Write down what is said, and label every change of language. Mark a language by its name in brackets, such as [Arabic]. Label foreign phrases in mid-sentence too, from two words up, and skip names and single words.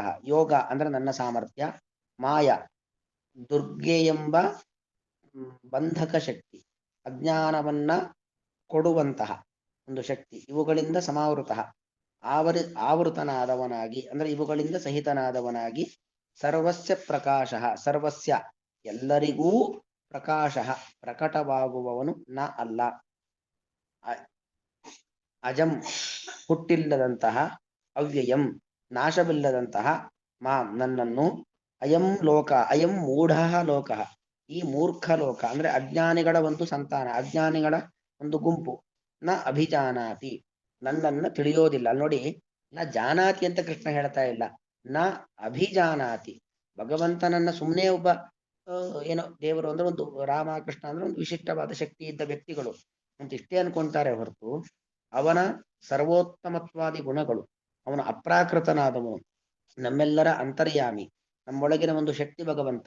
[Kannada] ಯೋಗ ಅಂದ್ರೆ ನನ್ನ ಸಾಮರ್ಥ್ಯ, ಮಾಯಾ ದುರ್ಗೆ ಎಂಬ ಬಂಧಕ ಶಕ್ತಿ, ಅಜ್ಞಾನವನ್ನ ಕೊಡುವಂತಹ ಒಂದು ಶಕ್ತಿ, ಇವುಗಳಿಂದ ಸಮಾವೃತ, ಆವೃತನಾದವನಾಗಿ ಅಂದ್ರೆ ಇವುಗಳಿಂದ ಸಹಿತನಾದವನಾಗಿ, [Sanskrit] ಸರ್ವಸ್ಯ ಪ್ರಕಾಶ, [Kannada] ಸರ್ವಸ್ಯ ಎಲ್ಲರಿಗೂ ಪ್ರಕಾಶ ಪ್ರಕಟವಾಗುವವನು ನ ಅಲ್ಲ. ಅಜಂ ಹುಟ್ಟಿಲ್ಲದಂತಹ, ಅವ್ಯಯಂ ನಾಶವಿಲ್ಲದಂತಹ, ಮಾಂ ನನ್ನನ್ನು, [Sanskrit] ಅಯಂ ಲೋಕ ಅಯಂ ಮೂಢ ಲೋಕ [Kannada] ಈ ಮೂರ್ಖ ಲೋಕ ಅಂದ್ರೆ ಅಜ್ಞಾನಿಗಳ ಒಂದು ಸಂತಾನ, ಅಜ್ಞಾನಿಗಳ ಒಂದು ಗುಂಪು, [Sanskrit] ನ ಅಭಿಜಾನಾತಿ [Kannada] ನನ್ನನ್ನ ತಿಳಿಯೋದಿಲ್ಲ. ನೋಡಿ, [Sanskrit] ನ ಜಾನಾತಿ [Kannada] ಅಂತ ಕೃಷ್ಣ ಹೇಳ್ತಾ ಇಲ್ಲ, [Sanskrit] ನ ಅಭಿಜಾನಾತಿ. [Kannada] ಭಗವಂತನನ್ನ ಸುಮ್ಮನೆ ಒಬ್ಬ ಏನೋ ದೇವರು ಅಂದ್ರೆ ಒಂದು ರಾಮ ಕೃಷ್ಣ ಅಂದ್ರೆ ಒಂದು ವಿಶಿಷ್ಟವಾದ ಶಕ್ತಿ ಇದ್ದ ವ್ಯಕ್ತಿಗಳು ಅಂತ ಇಷ್ಟೇ ಅನ್ಕೊಂತಾರೆ ಹೊರತು ಅವನ ಸರ್ವೋತ್ತಮತ್ವಾದಿ ಗುಣಗಳು, ಅವನ ಅಪ್ರಾಕೃತನಾದವನು, ನಮ್ಮೆಲ್ಲರ ಅಂತರ್ಯಾಮಿ, ನಮ್ಮೊಳಗಿನ ಒಂದು ಶಕ್ತಿ ಭಗವಂತ.